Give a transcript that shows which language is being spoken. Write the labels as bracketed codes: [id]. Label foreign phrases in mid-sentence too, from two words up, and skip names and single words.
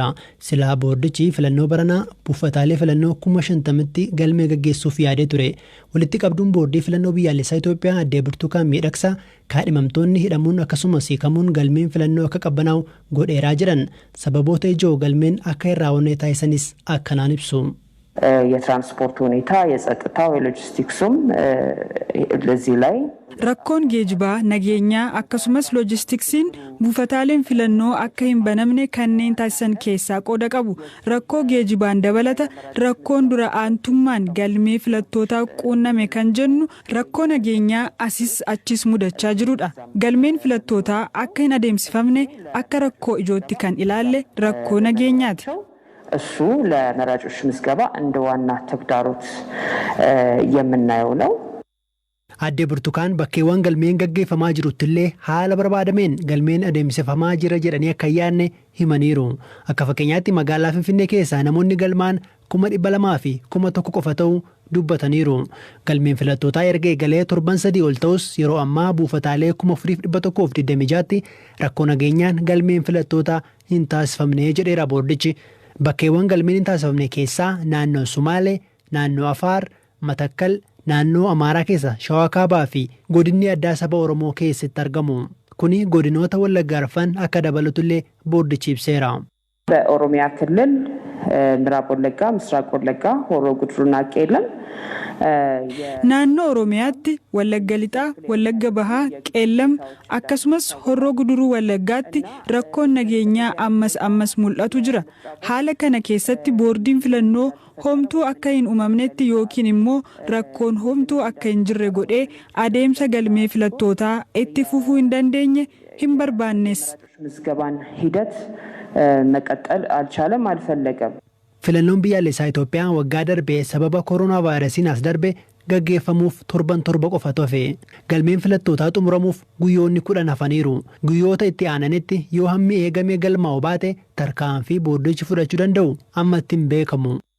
[om] Silaa boordichi filannoo baranaa buufataalee filannoo 50,000tti galmee gaggeessuuf yaadee ture. Walitti qabduun boordii filannoo biyyaalessaa Itoophiyaa addee Burtukaan Miidhagsaa kaadhimamtoonni hidhamuun akkasumas hiikamuun galmeen filannoo akka qabbanaa'u godheeraa jedhan sababoota ijoo galmeen akka irraa wannee taasisanis akkanaan ibsu. [am] የትራንስፖርት ሁኔታ የጸጥታው የሎጂስቲክሱም ለዚህ ላይ [om] Rakkoon geejibaa nageenyaa akkasumas loojistiksiin buufataaleen filannoo akka hin banamne kanneen taasisan keessaa qooda qabu. Rakkoo geejibaan dabalata rakkoon dura aantummaan galmee filattootaa quunname kan jennu rakkoo nageenyaa asis achis mudachaa jirudha. Galmeen filattootaa akka hin adeemsifamne akka rakkoo ijootti kan ilaalle rakkoo nageenyaati. [am] እሱ ለመራጮች ምዝገባ እንደ ዋና ተግዳሮት የምናየው ነው። [om] Addee Burtukaan bakkeewwan galmeen gaggeeffamaa jiruttillee haala barbaadameen galmeen adeemsifamaa jira jedhanii akka yaadne himaniiru. Akka fakkeenyaatti magaalaa Finfinnee keessaa namoonni galmaan 200,000 fi 1,000 qofa ta'uu dubbataniiru. Galmeen filattootaa erga eegalee torban 3 ol ta'us yeroo ammaa buufataalee 4,126tti rakkoo nageenyaan galmeen filattootaa hin taasifamne jedheera boordichi. Bakkeewwan galmeen hin taasifamne keessaa naannoo Sumaalee, naannoo Afaar, Matakkal, naannoo Amaaraa keessa Shawaa Kaabaa fi godinni addaa saba Oromoo keessatti argamu. Kuni godinoota Wallaggaa Arfan akka dabalatullee boordichi ibseera. [am] በኦሮሚያ ክልል ምዕራብ ወለጋ ምስራቅ ወለጋ ሆሮ ጉድሩና ቄለም [om] Naannoo Oromiyaatti Wallagga Lixaa, Wallagga Bahaa, Qeellam akkasumas Horroo Guduruu Wallaggaatti rakkoon nageenyaa ammas mul'atu jira. Haala kana keessatti boordiin filannoo homtuu akka hin uumamnetti yookiin immoo rakkoon homtuu akka hin jirre godhee adeemsa galmee filattootaa itti fufuu hin dandeenye hin barbaannes. [am] ምዝገባን ሂደት መቀጠል አልቻለም አልፈለገም። [om] Filannoon biyyaalessaa Itoophiyaa waggaa darbee sababa koronaa vaayirasiin as darbe gaggeeffamuuf torban qofa hafe. Galmeen filattootaa xumuramuuf guyyoonni 10 hafaniiru. Guyyoota itti aananitti yoo hammi eegamee galmaa'u baate tarkaanfii boordichi fudhachuu danda'u amma ittiin beekamu.